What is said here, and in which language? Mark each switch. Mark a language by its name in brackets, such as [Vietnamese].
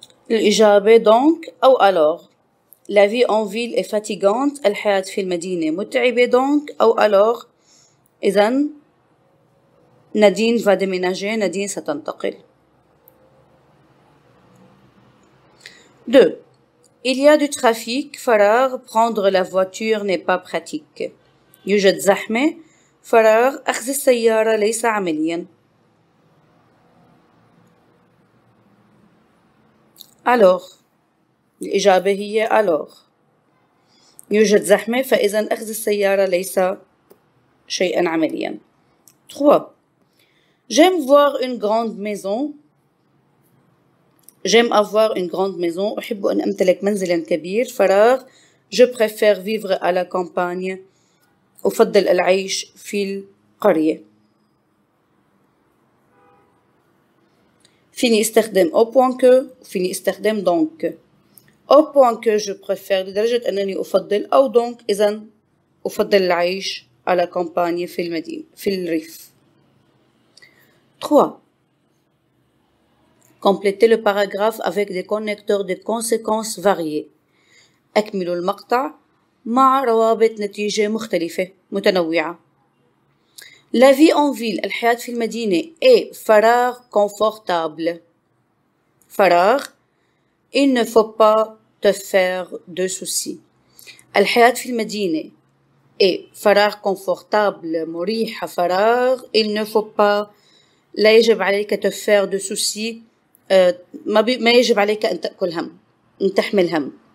[Arabic] الإجابة donc أو alors. [French] La vie en ville est fatigante. [Arabic] الحياة في المدينة متعبة donc أو alors. [French] إذن Nadine va déménager. [Arabic] Nadine ستنتقل. [French] 2. Il y a du trafic. فراغ. Prendre la voiture n'est pas pratique. [Arabic] يوجد زحمة. فراغ. أخذ السيارة ليس عمليا. alors الإجابة هي alors. يوجد زحمة فإذا أخذ السيارة ليس شيئا عمليا. 3. [French] J'aime voir une grande maison. J'aime avoir une grande maison. [Arabic] أحب أن أمتلك منزلا كبير. فراغ. [French] Je préfère vivre à la campagne. [Arabic] أفضل العيش في القرية. فيني استخدم au point que وفيني استخدم donc. [French] au point que je préfère [Arabic] لدرجة أنني أفضل أو donc إذا أفضل العيش على campagne في المدينة في الريف. 3. [French] Complétez le paragraphe avec des connecteurs de conséquences variés. [Arabic] أكملوا المقطع مع روابط نتيجة مختلفة متنوعة. [French] La vie en ville [Arabic] الحياة في المدينة [French] est فراغ confortable. فراغ il ne faut pas te faire de soucis. [Arabic] الحياة في المدينة فراغ كونفورتابل مريحة فراغ [French] il ne faut pas [Arabic] لا يجب عليك [French] te faire de soucis [Arabic] ما يجب عليك أن تأكل هم أن تحمل هم